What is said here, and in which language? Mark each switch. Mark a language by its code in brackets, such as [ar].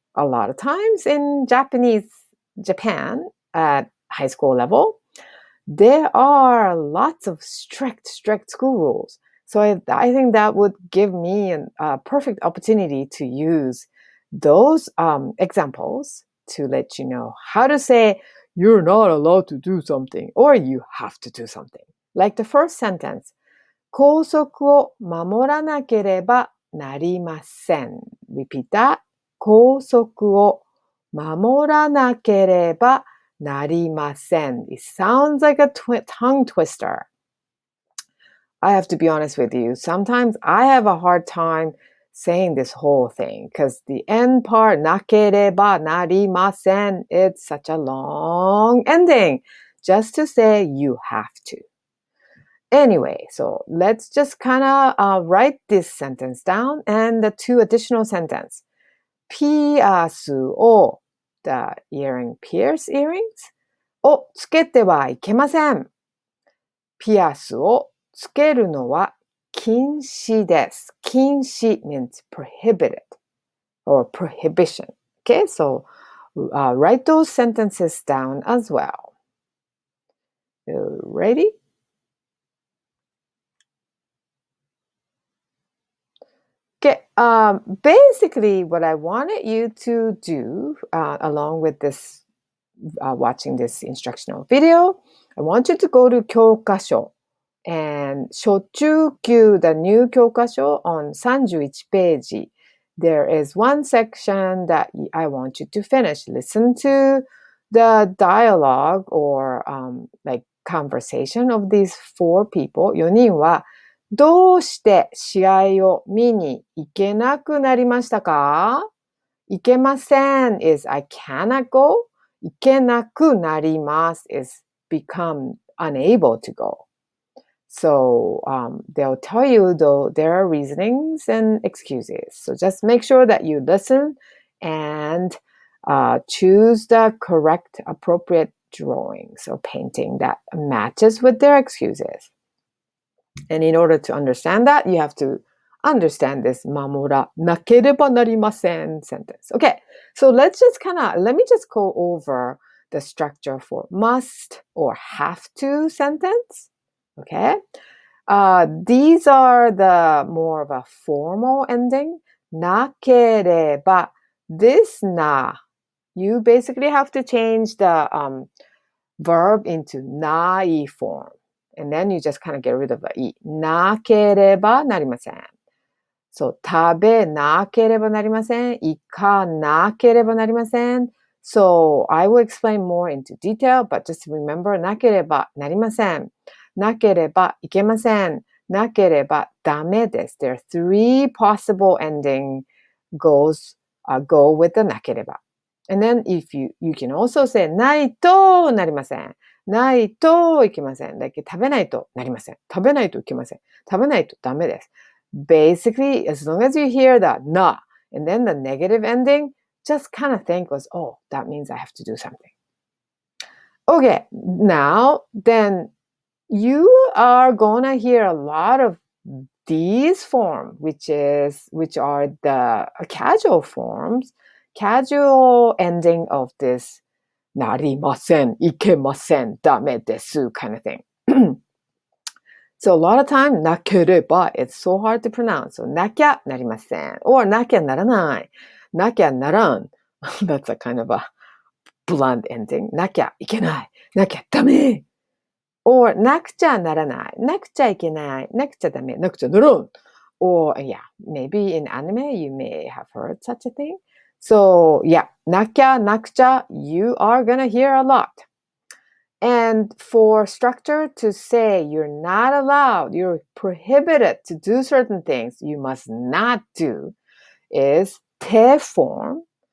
[en] A lot of times in Japan, at high school level, there are lots of strict school rules. So I think that would give me a perfect opportunity to use those examples to let you know how to say you're not allowed to do something or you have to do something. [ja] Like the first sentence, 校則を守らなければなりません. [en] Repeat that. [ja] 校則を守らなければなりません. [en] It sounds like a tongue twister. I have to be honest with you. Sometimes I have a hard time saying this whole thing because the end part, なければなりません, it's such a long ending just to say you have to. Anyway, so let's just kind of write this sentence down and the two additional sentences. [ja] ピアスを [en] the pierce earrings [ja] をつけてはいけません。ピアスをつけるのは禁止です。 [en] 禁止 means prohibited or prohibition. Okay, so write those sentences down as well. Ready? Okay, basically what I wanted you to do along with this watching this instructional video, I want you to go to 教科書 and 初中級 the new 教科書 on 31ページ. There is one section that I want you to finish. Listen to the dialogue or like conversation of these four people. [ja] 4人はどうして試合を見に行けなくなりましたか？ [en] 行けません is I cannot go. 行けなくなります is become unable to go. So they'll tell you though there are reasonings and excuses. So just make sure that you listen and choose the correct appropriate drawings or painting that matches with their excuses. And in order to understand that, you have to understand this 守らなければなりません sentence. Okay, so let me just go over the structure for must or have to sentence. Okay, these are the more of a formal ending. なければ this な you basically have to change the verb into ない form. And then you just kind of get rid of the い。なければなりません。 [ja] そう、食べなければなりません。行かなければなりません。 [en] So, I will explain more into detail, but just remember なければなりません。 [ja] なければいけません。なければダメです。 [en] There are three possible ending go with the なければ。 And then if you can also say ないとなりません。 [ja] ないといけません。 Like 食べないとなりません。食べないといけません。食べないとダメです。 [en] Basically, as long as you hear that な and then the negative ending, just kind of think was, oh, that means I have to do something. Okay, now then you are gonna hear a lot of these forms, which are the casual forms, casual ending of this なりません、いけません、ダメです kind of thing. So a lot of time, なければ it's so hard to pronounce. [ja] So なきゃなりません or なきゃならない、なきゃならん. [en] That's a kind of a blunt ending. [ja] なきゃいけない、なきゃダメ or なくちゃならない、なくちゃいけない、なくちゃダメ、なくちゃならん. [en] Or yeah, maybe in anime you may have heard such a thing. So yeah, なきゃなくちゃ you are gonna hear a lot. And for structure to say you're not allowed, you're prohibited to do certain things you must not do is 手 form.